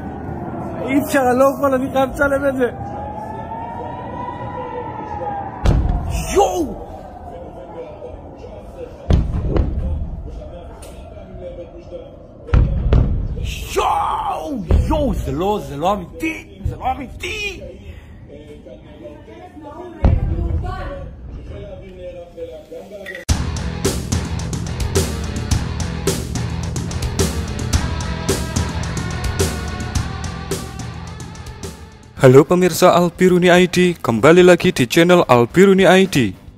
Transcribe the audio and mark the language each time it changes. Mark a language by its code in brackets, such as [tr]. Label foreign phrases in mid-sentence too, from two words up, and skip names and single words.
[he] אי אפשר, אני לא יכול, אני חייב לצלם את זה! יואו! יואו! זה לא אמיתי! זה לא אמיתי! [id] Halo pemirsa Albiruni ID, kembali lagi di channel Albiruni ID.